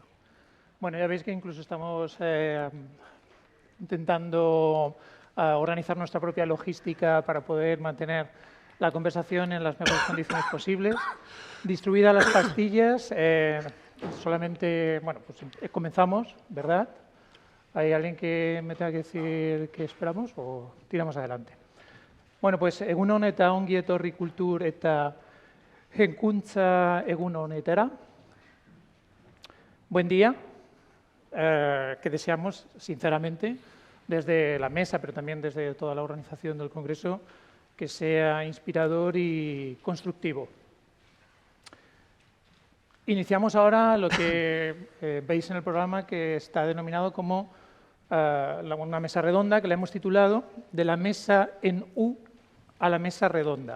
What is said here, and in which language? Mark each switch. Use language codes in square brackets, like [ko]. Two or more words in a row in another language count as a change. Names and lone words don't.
[es] Bueno, ya veis que incluso estamos intentando organizar nuestra propia logística para poder mantener la conversación en las mejores condiciones posibles. Distribuidas las pastillas, solamente, bueno, pues comenzamos, ¿verdad? ¿Hay alguien que me tenga que decir que esperamos o tiramos adelante? Bueno, pues [eu] egun on eta ongi etorri kultur eta Genkuntza egun honetara. [es] Buen día, que deseamos, sinceramente, desde la mesa, pero también desde toda la organización del Congreso, que sea inspirador y constructivo. Iniciamos ahora lo que veis en el programa, que está denominado como una mesa redonda, que le hemos titulado De la mesa en U a la mesa redonda.